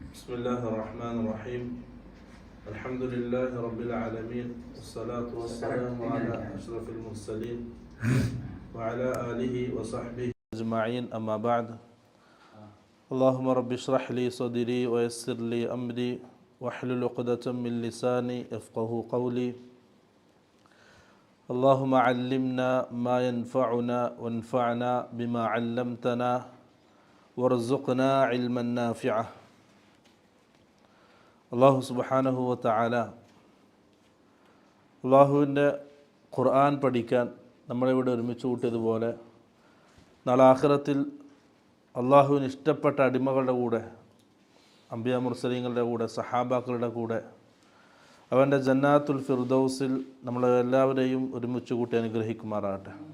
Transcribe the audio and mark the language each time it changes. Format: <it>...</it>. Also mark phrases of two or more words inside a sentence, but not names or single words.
<ar>بسم الله الرحمن الرحيم الحمد لله رب العالمين والصلاة والسلام على أشرف المرسلين وعلى آله وصحبه أجمعين أما بعد اللهم رب اشرح لي صدري ويسر لي أمري واحلل عقدة من لساني يفقهوا قولي اللهم علمنا ما ينفعنا وانفعنا بما علمتنا وارزقنا علما نافعا. الله سبحانه وتعالى</ar> <ml>അള്ളാഹുവിൻ്റെ ഖുർആൻ പഠിക്കാൻ നമ്മളിവിടെ ഒരുമിച്ച് കൂട്ടിയതുപോലെ നാളെ ആഖിറത്തിൽ അള്ളാഹുവിന് ഇഷ്ടപ്പെട്ട അടിമകളുടെ കൂടെ, അംബിയാ മുർസലീങ്ങളുടെ കൂടെ, സഹാബാക്കളുടെ കൂടെ അവൻ്റെ ജന്നാത്തുൽ ഫിർദൗസിൽ നമ്മളെ എല്ലാവരെയും ഒരുമിച്ച് കൂട്ടി അനുഗ്രഹിക്കുമാറാകട്ടെ.</ml>